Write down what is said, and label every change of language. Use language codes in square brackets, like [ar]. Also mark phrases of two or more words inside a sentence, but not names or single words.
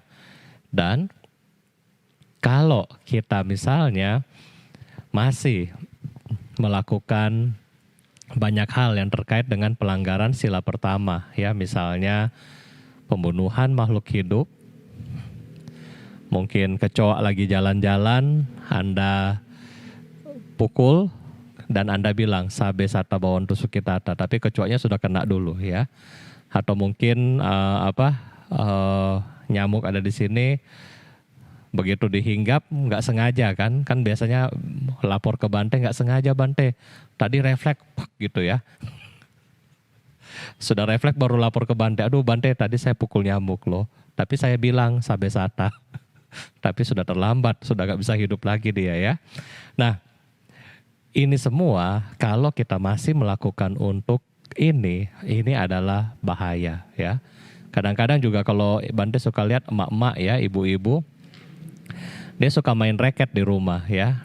[id] Dan kalau kita misalnya masih melakukan banyak hal yang terkait dengan pelanggaran sila pertama ya, misalnya pembunuhan makhluk hidup, mungkin kecoa lagi jalan-jalan Anda pukul dan Anda bilang [pi] sabe sata bawon tusuk kitata, [id] tapi kecoanya sudah kena dulu ya. Atau mungkin nyamuk ada di sini, begitu dihinggap nggak sengaja kan biasanya lapor ke Bante, nggak sengaja Bante, tadi refleks gitu ya. Sudah refleks baru lapor ke Bante, aduh Bante tadi saya pukul nyamuk loh, tapi saya bilang [pi] sabe sata. [id] Tapi sudah terlambat, sudah nggak bisa hidup lagi dia ya. Nah ini semua kalau kita masih melakukan untuk ini adalah bahaya ya. Kadang-kadang juga kalau Bante suka lihat emak-emak ya, ibu-ibu, dia suka main raket di rumah ya.